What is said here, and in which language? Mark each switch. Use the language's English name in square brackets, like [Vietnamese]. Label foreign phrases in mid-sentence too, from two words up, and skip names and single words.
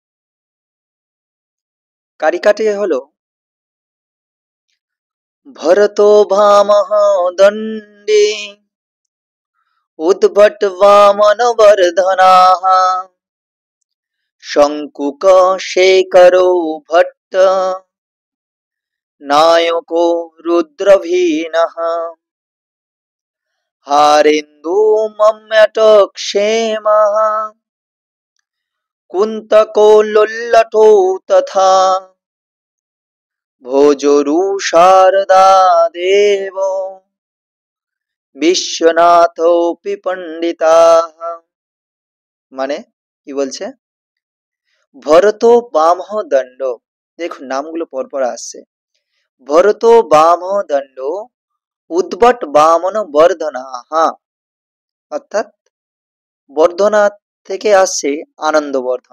[Bangla] কারিকাটি হলো [Sanskrit] ভরতো ভামহ দণ্ডে উদ্ভট বামনবর্ধনাः শঙ্কুক শেখরো ভট্ট নায়কো রুদ্রভীনः হারেন্দু মম্মট क्षेमः कुन्तको लोल्लटो तथा भोजोरु शारदा देवो বিশ্বনাথপি পণ্ডিতাः। [Bangla] মানে কি বলছে? ভরত, বামহ, দণ্ড, দেখুন নামগুলো পরপর আসছে। ভরত, বামহ, দণ্ড, উদ্ভট বামন বর্ধনাः, অর্থাৎ বর্ধনা থেকে আসছে আনন্দবর্ধন।